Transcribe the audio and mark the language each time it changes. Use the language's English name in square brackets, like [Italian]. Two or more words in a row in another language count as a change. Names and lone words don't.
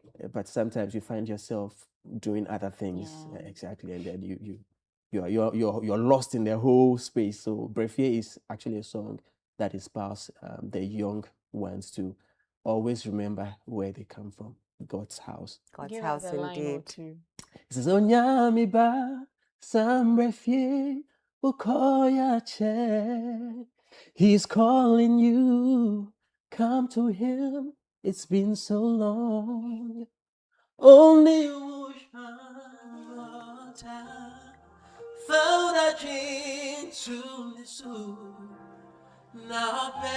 [English] but sometimes you find yourself doing other things. Exactly, and then you're lost in the whole space. So Brefie is actually a song that inspires the young ones to always remember where they come from. God's house. God's Give house us a line or indeed. two. He says, [Akan] Onyami ba sambrefie ukoya che. [English] He's calling you. Come to him. It's been so long. Only found a dream to now